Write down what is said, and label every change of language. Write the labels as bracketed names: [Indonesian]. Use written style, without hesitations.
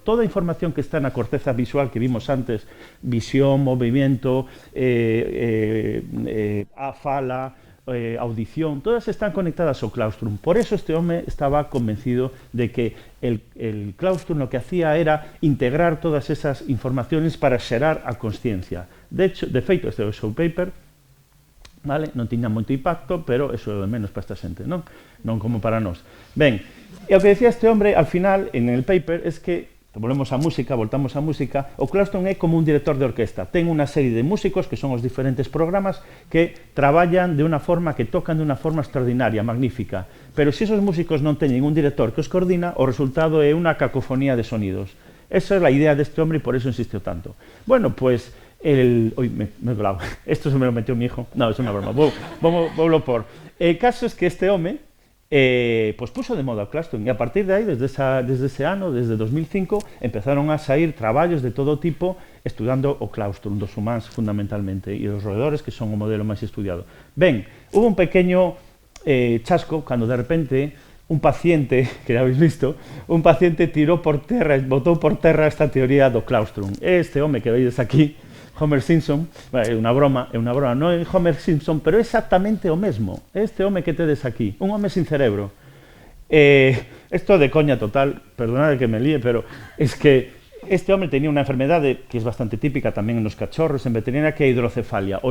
[Galician] Toda a información que está na corteza visual que vimos antes, [Spanish] visión, movimiento, [Galician] a fala, audición, todas están conectadas ao claustrum. [Spanish] Por eso este home estaba convencido de que el claustrum lo que hacía era integrar todas esas informaciones [Galician] para xerar a consciencia. De feito, este é o seu paper, vale? Non tiña moito impacto, pero eso é de menos para esta xente, non como para nós. Ben, e o que decía [Spanish] este hombre al final, en el paper, es que [Galician] voltamos á música, o claustrum é como un director de orquesta. Ten unha serie de músicos, que son os diferentes programas, que traballan de unha forma, que tocan de unha forma extraordinaria, magnífica. Pero se esos músicos non teñen un director que os coordina, o resultado é unha cacofonía de sonidos. Esa é a idea deste hombre e por eso insistió tanto. [Spanish] Bueno, pues, me he colado. Esto se me lo metió mi hijo. No, es una broma. [Galician] Voulo por. [Spanish] El caso es que este home pues puso de moda [Galician] o claustrum e a partir de aí, desde ese ano, desde 2005, empezaron a sair traballos de todo tipo estudando o claustrum dos humanos fundamentalmente e os roedores, que son o modelo máis estudiado. Ben, [Spanish] hubo un pequeño chasco [Galician] cando de repente un paciente, que ya habéis visto, un paciente tirou por terra, botou por terra esta teoría do claustrum. Este home que veis aquí, Homer Simpson, é unha broma, non é Homer Simpson, pero é exactamente o mesmo. Este home que tedes aquí, un home sin cerebro. Isto de coña total, perdonade que me líe, [Spanish] pero es que este home tenía [Galician] unha enfermedade que é bastante típica tamén nos cachorros, en veterinaria, que é a hidrocefalia.